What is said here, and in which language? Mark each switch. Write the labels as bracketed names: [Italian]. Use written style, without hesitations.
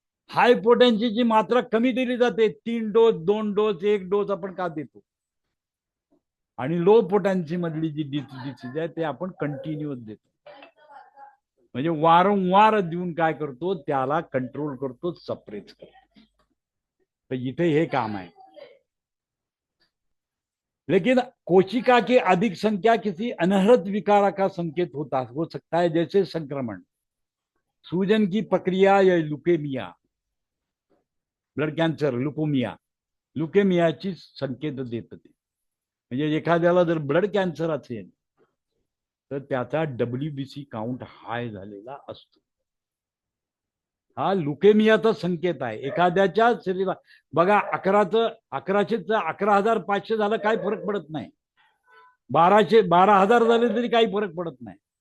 [Marathi] हाय पोटॅन्सीची मात्रा कमी दिली जाते, 3 डोस 2 डोस 1 डोस आपण का देतो, आणि लो पोटॅन्सी मधली जी डिसीज आहे ते आपण कंटिन्युअस देतो. म्हणजे वारंवार देऊन काय करतो, त्याला कंट्रोल करतो, सप्रेस करतो. तर इथे हे काम आहे. [Hindi] लेकिन कोशिका की अधिक संख्या किसी अनहद विकार का संकेत हो सकता है, जैसे संक्रमण, सूजन की प्रक्रिया या लुकेमिया, ब्लड कॅन्सर, [Marathi] लुकेमियाची संकेत देत ते. म्हणजे एखाद्याला जर ब्लड कॅन्सर असेल तर त्याचा WBC काउंट हाय झालेला असतो. हा लुकेमियाचा संकेत आहे. एखाद्याच्या शरीरात बघा 11,500 झालं काही फरक पडत नाही, 12,000 झाले तरी काही फरक पडत नाही.